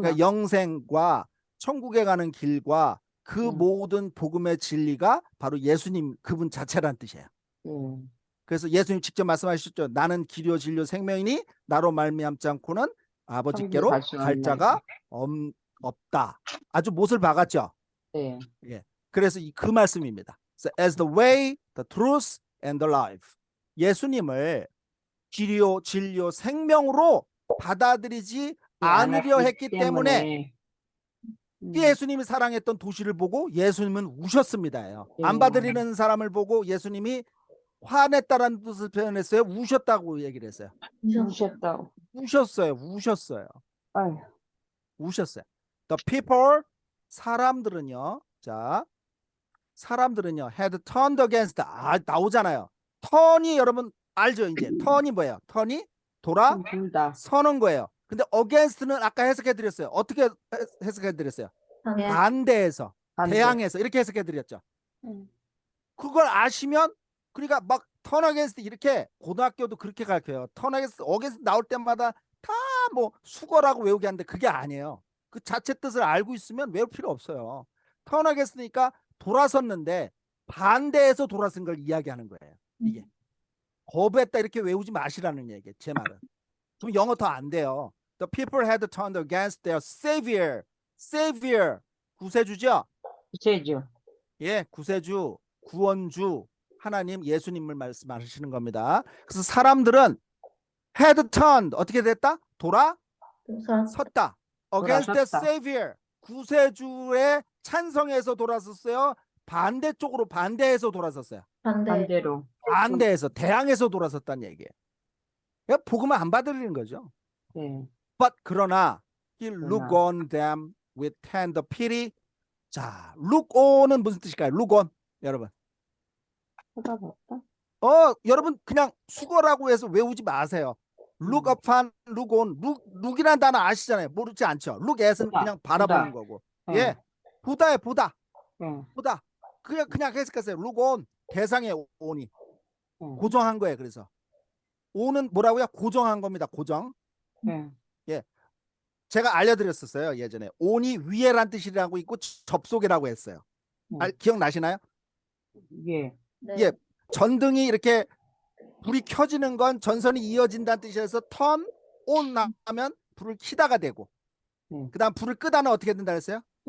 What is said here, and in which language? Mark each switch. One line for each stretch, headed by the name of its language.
Korean: 그러니까 영생과 천국에 가는 길과 그 모든 복음의 진리가 바로 예수님 그분 자체란 뜻이에요. 그래서 예수님 직접 말씀하셨죠. 나는 길이요 진리요 생명이니 나로 말미암지 않고는 아버지께로 갈 자가 없다. 아주 못을 박았죠. 네. 예. 그래서 그 말씀입니다.
English: So, as the way, the truth, and the life.
Korean: 예수님을 길이요 진리요 생명으로 받아들이지 않으려 했기 때문에 예수님이 사랑했던 도시를 보고 예수님은 우셨습니다요. 안 받아들이는 사람을 보고 예수님이 화냈다라는 뜻을 표현했어요. 우셨다고 얘기를 했어요. 우셨다고. 우셨어요. 아유. 우셨어요.
English: The people
Korean: 사람들은요. 자, 사람들은요.
English: had turned against
Korean: 나오잖아요. 턴이 여러분 알죠? 이제 턴이 뭐예요? 턴이 둘다. 서는 거예요. 근데 against는 아까 해석해 드렸어요. 어떻게 해석해 드렸어요? 반대해서, 대항해서 이렇게 해석해 드렸죠. 그걸 아시면 그러니까 막
English: turn against
Korean: 이렇게 고등학교도 그렇게 가르쳐요.
English: turn against
Korean: 나올 때마다 다 뭐 수거라고 외우게 하는데 그게 아니에요. 그 자체 뜻을 알고 있으면 외울 필요 없어요.
English: turn against
Korean: 니까 돌아섰는데 반대해서 돌아선 걸 이야기하는 거예요. 이게 거부했다 이렇게 외우지 마시라는 얘기예요. 제 말은. 그럼 영어 더 안 돼요.
English: The people had turned against their savior.
Korean: savior 구세주죠. 구세주. 예, 구세주, 구원주. 하나님 예수님을 말씀하시는 겁니다. 그래서 사람들은
English: had turned
Korean: 어떻게 됐다? 돌아섰다.
English: against the
Korean: 돌아섰다. savior 구세주의 찬성에서 돌아섰어요. 반대쪽으로 반대해서 돌아섰어요. 반대로. 반대해서 대항해서 돌아섰다는 얘기예요. 그러니까 복음을 안 받아들이는 거죠. 네.
English: But
Korean: 그러나
English: he look
Korean: 그러나.
English: on them with tender pity.
Korean: 자, look on은 무슨 뜻일까요?
English: look on
Korean: 여러분. 쳐다봤다. 여러분 그냥 수거라고 해서 외우지 마세요.
English: look upon, look on,
Korean: look이라는 단어 아시잖아요. 모르지 않죠? look at은 보다, 그냥 바라보는 거고. 네. 예, 보다에 보다, 네. 보다. 그냥 해석하세요.
English: look on
Korean: 대상의
English: on이
Korean: 네. 고정한 거예요. 그래서 on은 뭐라고요? 고정한 겁니다. 고정. 네. 제가 알려드렸었어요. 예전에 on이 위에란 뜻이라고 있고 접속이라고 했어요. 기억나시나요? 예. 네. 예, 전등이 이렇게 불이 켜지는 건 전선이 이어진다는 뜻이어서
English: turn on
Korean: 하면 불을 켜다가 되고 그다음 불을 끄다는 어떻게 된다 그랬어요?